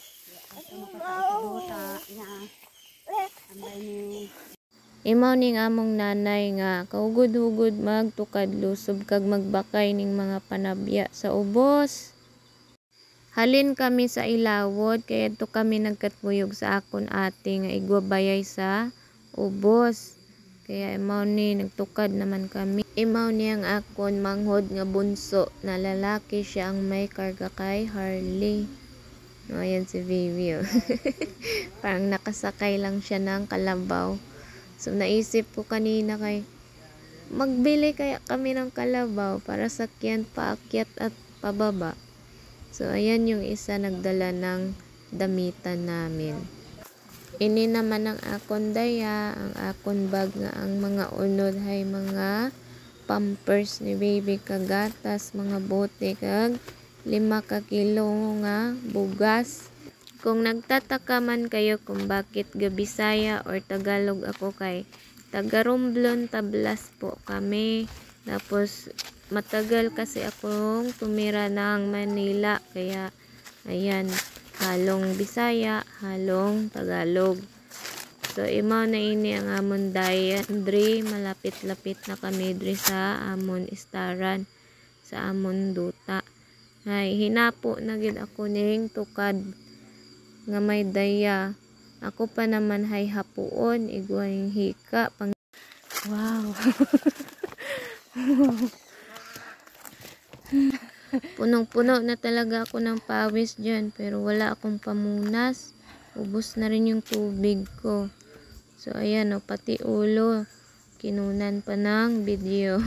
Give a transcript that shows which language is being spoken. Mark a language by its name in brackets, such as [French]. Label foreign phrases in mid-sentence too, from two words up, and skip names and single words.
[Romblomanon] Imaw ning among nanay nga kaugod-hugod magtukad lusob kag magbakay ning mga panabya sa ubos. Halin kami sa ilawod kaya to kami nagkatbuyog sa akon ate nga igwabayay sa ubos. Kaya imaw ni nagtukad naman kami. Imaw ni ang akon manghod nga bunso na lalaki, siya ang may karga kay Harley. [Filipino] No, ayan si baby. Oh. Parang nakasakay lang siya ng kalabaw. So naisip ko kanina kay magbili kaya kami ng kalabaw para sakyan paakyat at pababa. So ayan yung isa nagdala ng damitan namin. [Romblomanon] Ini naman ang akon daya, ang akon bag nga ang mga unod hay mga pampers ni baby kagatas, mga bote kag 5 ka kilo nga bugas. [Filipino] Kung nagtataka man kayo kung bakit Gabisaya or Tagalog ako, kay taga Romblon, Tablas po kami. Tapos matagal kasi akong tumira ng Manila, kaya ayan, halong Bisaya, halong Tagalog. [Romblomanon] So imaw na ini ang amon dayan dre, malapit-lapit na kami dre sa amon istaran, sa amon duta. Ay hinapo na gid ako ning tukad nga may daya. Ako pa naman hay hapuon igwang hika pang. Wow. [Filipino] Punong-puno na talaga ako ng pawis dyan, pero wala akong pamunas. Ubos na rin yung tubig ko. So ayan, oh, pati ulo kinunan pa ng video.